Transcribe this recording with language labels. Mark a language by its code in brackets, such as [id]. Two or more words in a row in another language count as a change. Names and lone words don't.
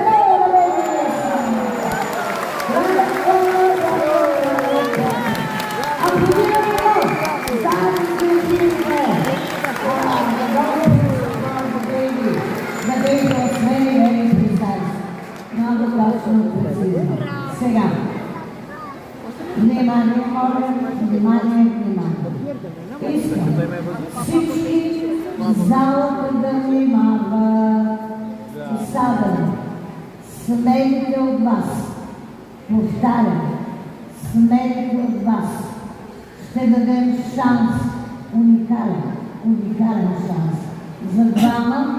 [en] The baby was very precise. Now the dolphin will proceed. [bg] Sega. Внимание, Всички в залата да внимават. Особено смелите от вас, повтарям, смелите от вас, ще дадем шанс, уникален шанс за двама.